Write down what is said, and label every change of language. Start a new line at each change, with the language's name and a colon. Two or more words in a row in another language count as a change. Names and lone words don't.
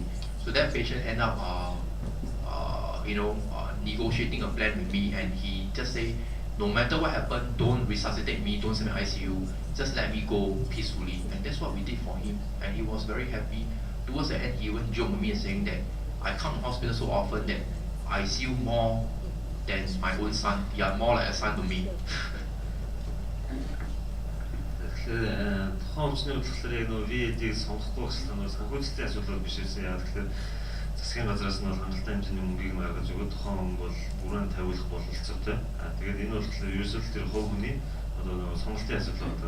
English: So that patient end up, negotiating a plan with me, and he just say, no matter what happened, don't resuscitate me, don't send me ICU, just let me go peacefully. And that's what we did for him, and he was very happy. Towards the end, he even joked with me saying that I come to hospital so often that I see you more than my own son. You are more like a son to me.
Mongolian: Тэгэхээр тухайн өвчнөр болохоор яг нөө VAD-ийг сонгохгүй гэсэн нь санхүүжилтийн асуудал биш байсан. Яг тэгэхээр засгийн газраас нь бол хангалттай хэмжээний мөнгийг гаргаж өгөөд тухайн хүн бол бүрэн тавиулах бололцоотой. Тэгээд энэ бол болохоор ерөөсөө тэр хувь хүний одоо нөгөө сонголтын асуудал байна.